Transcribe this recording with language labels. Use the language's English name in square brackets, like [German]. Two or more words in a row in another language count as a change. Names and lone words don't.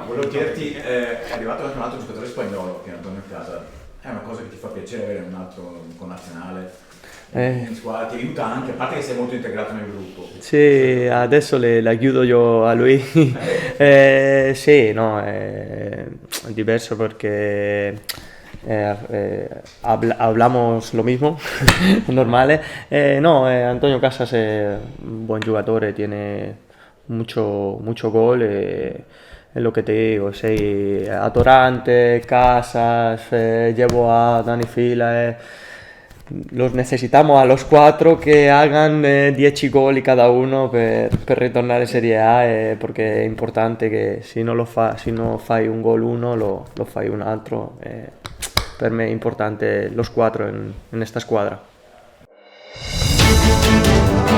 [Italian] Volevo chiederti, è arrivato anche un altro giocatore spagnolo che è Antonio Casa. È una cosa che ti fa piacere avere un altro connazionale in squadra? Ti aiuta anche, a parte che sei molto integrato nel gruppo. Sì, adesso la chiudo io a lui. Sì, no, è diverso perché [Spanish] hablamos lo mismo, [Italian] normale. [Spanish] No, Antonio Casas es un buen jugador, tiene mucho gol. Es lo que te digo, sei atorante, Casas, llevo a Dani Fila. los necesitamos a los cuatro que hagan 10 gol cada uno [Italian] per ritornare in Serie A, perché è importante che se non fai un gol uno lo fai un altro. Per me è importante [Spanish] los cuatro [Italian] in questa squadra.